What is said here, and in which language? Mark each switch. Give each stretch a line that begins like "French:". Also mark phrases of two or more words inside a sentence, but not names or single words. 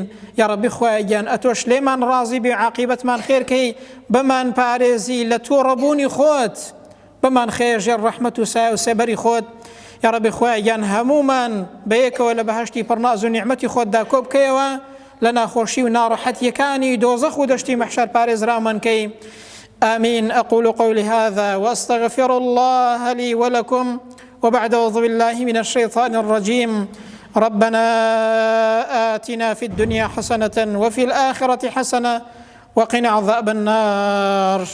Central Kurdish: یا ڕەبی خوایە گیان ئەتۆش لێمان ڕازی بێ، عاقیبەتمان خێرکەی، بمان پارێزی لە تۆ ڕەبوونی خۆت، بمان خێژێر ڕەحمەت و سایە و سێبەری خۆت. یا ڕەبی خوایە گیان هەمومان بەیەکەوە لە بەهەشتی پڕناز و نیعمەتی خۆتدا کۆ بکەیەوە، لە ناخۆشی و ناڕەحەتیەکانی دۆزەخ و دەشتی مەحشەر پارێزرامان کەی.
Arabic: آمين. أقول قولي هذا وأستغفر الله لي ولكم، وبعد أعوذ بالله من الشيطان الرجيم. ربنا آتنا في الدنيا حسنة وفي الآخرة حسنة وقنا عذاب النار.